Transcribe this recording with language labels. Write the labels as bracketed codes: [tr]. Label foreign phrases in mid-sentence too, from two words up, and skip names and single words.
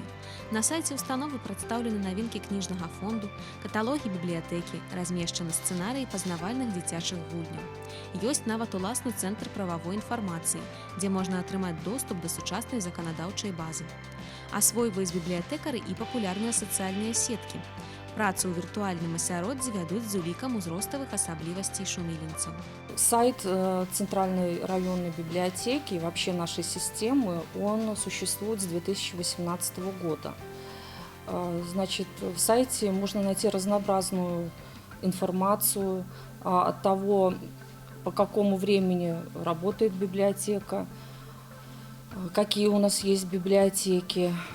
[be] На сайце ўстановы прадстаўлены навінкі кніжнага фонду, каталогі бібліятэкі, размешчаны сцэнарыі пазнавальных дзіцячых гульняў. Ёсць нават уласны цэнтр прававой інфармацыі, дзе можна атрымаць доступ да сучаснай заканадаўчай базы. Асвойваюць бібліятэкары і папулярныя сацыяльныя сеткі. Працу ў віртуальным асяроддзі вядуць з улікам узроставых асаблівасцей шумілінцаў. [ru] Сайт Центральной районной библиотеки и вообще нашей системы, он существует с 2018 года. Значит, в сайте можно найти разнообразную информацию от того, по какому времени работает библиотека, какие у нас есть библиотеки.